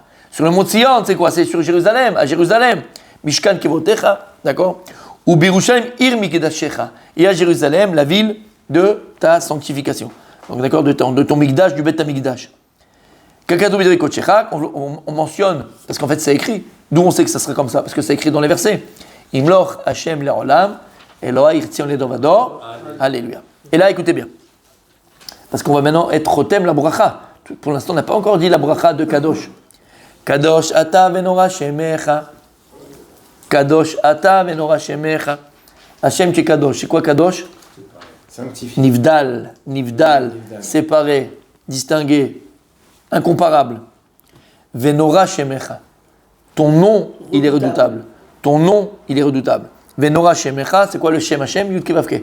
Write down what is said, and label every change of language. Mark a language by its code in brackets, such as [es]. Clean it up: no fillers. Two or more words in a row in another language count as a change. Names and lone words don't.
[fr] Sur le mont Tzion, c'est quoi? C'est sur Jérusalem, à Jérusalem. [he] משכן כבודך, [fr] d'accord? [he] ובירושלים עיר מקדשך. [fr] Et à Jérusalem, la ville de ta sanctification. Donc d'accord, de ton Mikdash, du [he] בית המקדש. [fr] On mentionne, parce qu'en fait c'est écrit, d'où on sait que ça serait comme ça, parce que c'est écrit dans les versets. [he] ימלוך השם לעולם אלוהיך ציון לדור ודור, [fr] alléluia. Et là, écoutez bien, parce qu'on va maintenant être Chotem la bracha. Pour l'instant, on n'a pas encore dit la bracha de Kadosh. [he] קדוש אתה ונורא שמך קדוש אתה ונורא שמך. [fr] Hashem tu es Kadosh. C'est quoi Kadosh? Sanctifié. Nivdal, séparé, distingué, incomparable. [he] ונורא שמך. [fr] Ton nom, il est redoutable. Ton nom, il est redoutable. [he] ונורא שמך, [fr] c'est quoi le [he] שם השם? יוד קי ואו קי.